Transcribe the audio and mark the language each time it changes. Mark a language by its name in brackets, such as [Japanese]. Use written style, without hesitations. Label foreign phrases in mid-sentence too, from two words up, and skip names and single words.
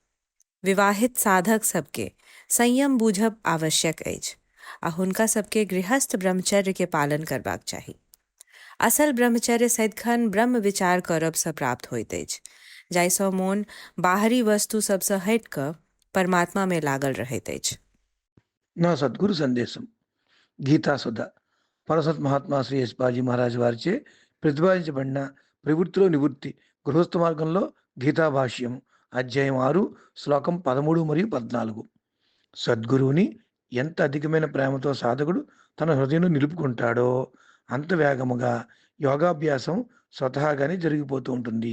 [Maithili] विवाहित साधक सबके संयम बूझब आवश्यक अछि आ हुनका सबके गृहस्थ ब्रह्मचर्य के पालन करबाक चाही. असल ब्रह्मचर्य सदिखन ब्रह्म विचार करब सँ प्राप्त होइत अछि, जाहिसँ मोन बाहरी वस्तु सबसँ हटि कऽ परमात्मा में लागल रहैत अछि. [Telugu] నా సద్గురు సందేశం గీతా సుధ పరసత్ మహాత్మా శ్రీ యశ్పాజీ మహారాజ్ వారిచే ప్రతిపాదించబడిన ప్రవృత్తిలో నివృత్తి గృహస్థ మార్గంలో గీతా భాష్యం అధ్యాయం 6 శ్లోకం 13 మరియు 14. సద్గురువుని ఎంత అధికమైన ప్రేమతో సాధకుడు తన హృదయంలో నిలుపుకుంటాడో అంత వేగముగా యోగాభ్యాసం స్వతహాగానే జరిగిపోతూ ఉంటుంది.